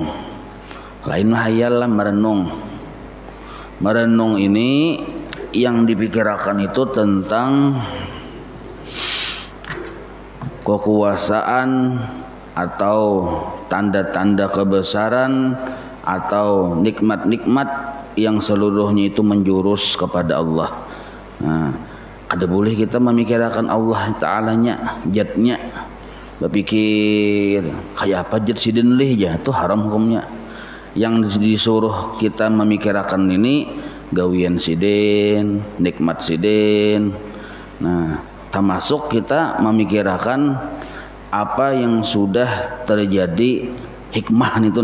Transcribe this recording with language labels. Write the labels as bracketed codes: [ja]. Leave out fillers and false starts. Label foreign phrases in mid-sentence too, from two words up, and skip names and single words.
[id] Lain hayal lah merenung. Merenung ini yang dipikirkan itu tentang kekuasaan atau tanda-tanda kebesaran atau nikmat-nikmat yang seluruhnya itu menjurus kepada Allah. [bjn] Nah, ada boleh kita memikirkan Allah Ta'alanya, jatnya, berpikir kayak apa jad sidin lih ya, itu haram hukumnya. Yang disuruh kita memikirkan ini gawian sidin, nikmat sidin. [id] Nah, termasuk kita memikirkan apa yang sudah terjadi, hikmah itu.